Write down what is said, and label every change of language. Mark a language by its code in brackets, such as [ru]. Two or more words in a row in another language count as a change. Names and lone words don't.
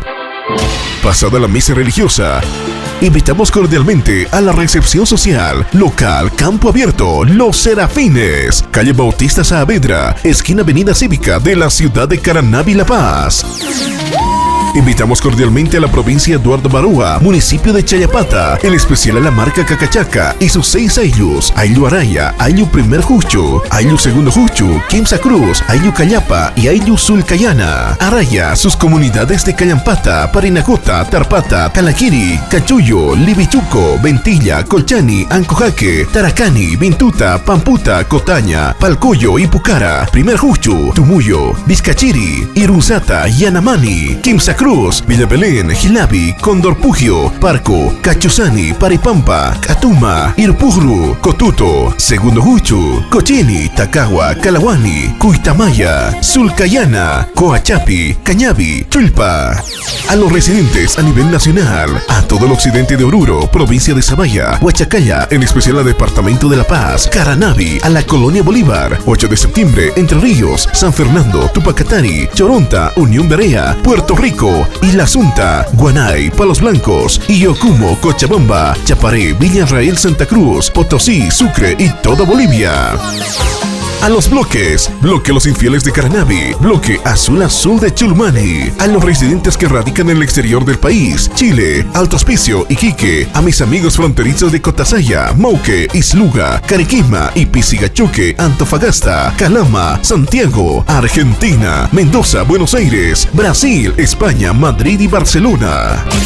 [es] Pasada la misa religiosa, invitamos cordialmente a la recepción social, local Campo Abierto, Los Serafines, calle Bautista Saavedra, esquina Avenida Cívica de la ciudad de Caranavi, La Paz. Invitamos cordialmente a la provincia Eduardo Barúa, municipio de Chayapata, en especial a la marca Cacachaca y sus 6 ayllus: Ayllu Araya, Ayllu Primer Juchu, Ayllu Segundo Juchu, Quimsa Cruz, Ayllu Cayapa y Ayllu Sulcayana. Araya, sus comunidades de Cayampata, Parinacota, Tarpata, Calaquiri, Cachuyo, Libichuco, Ventilla, Colchani, Ancojaque, Taracani, Vintuta, Pamputa, Cotaña, Palcoyo y Pucara, Primer Juchu, Tumuyo, Vizcachiri, Irunzata, Yanamani, Quimsa Cruz, Villa Belén, Gilabi, Condorpugio, Parco, Cachusani, Paripampa, Catuma, Irpugru, Cotuto, Segundo Juchu, Cochini, Tacagua, Calawani, Cuitamaya, Sulcayana, Coachapi, Cañabi, Chulpa. A los residentes a nivel nacional, a todo el occidente de Oruro, provincia de Zabaya, Huachacalla, en especial al departamento de La Paz, Caranavi, a la colonia Bolívar, 8 de septiembre, Entre Ríos, San Fernando, Tupacatari, Choronta, Unión Berea, Puerto Rico y La Asunta, Guanay, Palos Blancos, Iocumo, Cochabamba, Chaparé, Villa Israel, Santa Cruz, Potosí, Sucre y toda Bolivia. A los bloques, bloque Los Infieles de Caranavi, bloque Azul Azul de Chulmani, a los residentes que radican en el exterior del país, Chile, Alto Hospicio, Iquique, a mis amigos fronterizos de Cotasaya, Mauque, Isluga, Cariquima y Pisigachoque, Antofagasta, Calama, Santiago, Argentina, Mendoza, Buenos Aires, Brasil, España, Madrid y Barcelona.